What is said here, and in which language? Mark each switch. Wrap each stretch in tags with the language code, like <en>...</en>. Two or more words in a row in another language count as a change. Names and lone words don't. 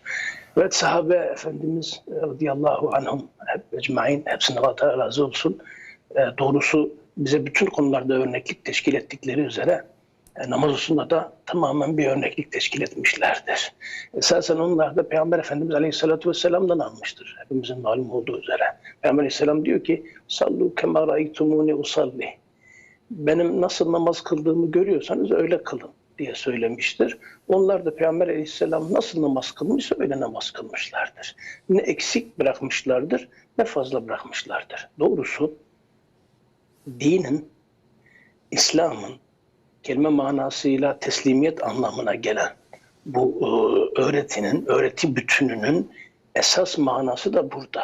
<tr>Evet, sahabe Efendimiz</tr> <ar>رضي الله عنهم</ar> <tr>hep ecmaîn, hepsine Allah razı olsun. Doğrusu bize bütün konularda örneklik teşkil ettikleri üzere namaz hususunda da tamamen bir örneklik teşkil etmişlerdir. Esasen onlar da Peygamber Efendimiz</tr> <ar>عليه الصلاة والسلام'dan</ar> <tr>almıştır. Hepimizin malum olduğu üzere. Peygamber Aleyhisselam diyor ki</tr> <ar>صلوا كما رأيتموني أصلي.</ar> <tr>Benim nasıl namaz kıldığımı görüyorsanız öyle kılın diye söylemiştir. Onlar da Peygamber Aleyhisselam nasıl namaz kılmışsa öyle namaz kılmışlardır. Ne eksik bırakmışlardır ne fazla bırakmışlardır. Doğrusu dinin, İslam'ın kelime manasıyla teslimiyet anlamına gelen bu öğreti bütününün esas manası da burada.</tr>